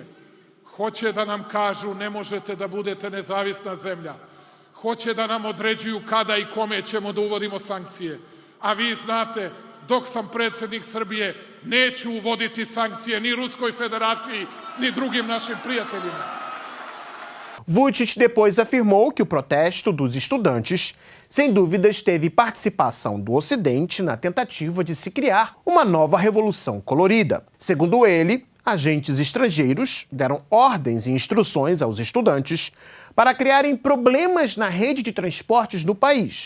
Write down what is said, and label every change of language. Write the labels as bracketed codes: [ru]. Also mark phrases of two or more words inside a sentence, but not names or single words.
[sr] Hoće da nam kažu ne možete da budete nezavisna zemlja. Hoće da nam određuju kada i kome ćemo da uvodimo sankcije. A vi znate, dok sam predsjednik Srbije, neću uvoditi sankcije ni Ruskoj Federaciji, ni drugim našim prijateljima. [pt] Vučić depois afirmou que o protesto dos estudantes, sem dúvidas, teve participação do Ocidente na tentativa de se criar uma nova revolução colorida. Segundo ele, agentes estrangeiros deram ordens e instruções aos estudantes para criarem problemas na rede de transportes do país.